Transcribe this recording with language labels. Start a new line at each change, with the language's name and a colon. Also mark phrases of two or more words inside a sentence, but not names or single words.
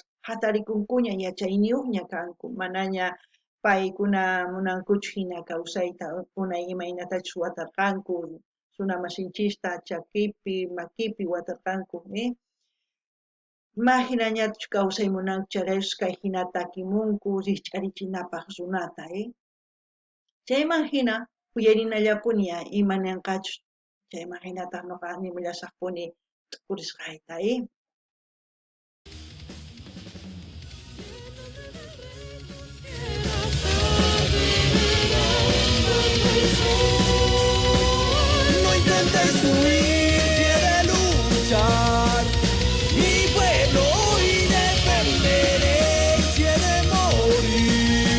Quechua: hatarikunkuña yachayniyuqña kanku, manaña paykuna munankuchu hina kawsayta, unay imaynatachus watarqanku, runamasinchista chakipi, makipi watarqanku, Imaginañachu kawsay munanku charayus kay hina takimunku rikch'arichinapaq runata, Chayman hina uyarinallapuni imananqachus, chayman hinataq nuqa nimullasaqpuni tukurisqayta,
Spanish: No intentes huir, si he de luchar. Mi pueblo hoy defenderé, si he de morir.